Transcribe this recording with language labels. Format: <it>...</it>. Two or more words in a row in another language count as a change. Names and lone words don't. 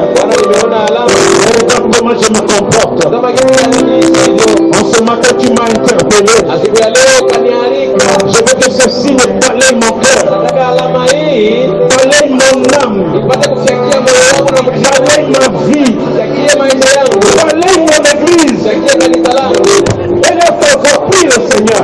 <sw>Bwana, nimeona alama.</sw> <fr>Regarde comment je me comporte.</fr> <sw>Nasema jinsi gani naishi hivyo.</sw> <fr>En ce matin, tu m'as interpellé.</fr> <sw>Siku ya leo kanialika.</sw> <fr>Je veux que ce signe balaye mon cœur,</fr> <sw>nataka alama hii</sw> <fr>balaye mon âme,</fr> <sw>ipate kufikia moyo wangu na</sw> <fr>balaye ma vie,</fr> <sw>kufikia maisha yangu,</sw> <fr>balaye mon église.</fr> <sw>kufikia kanisa langu.</sw> <fr>Élève ton voix, prie le Seigneur.</fr>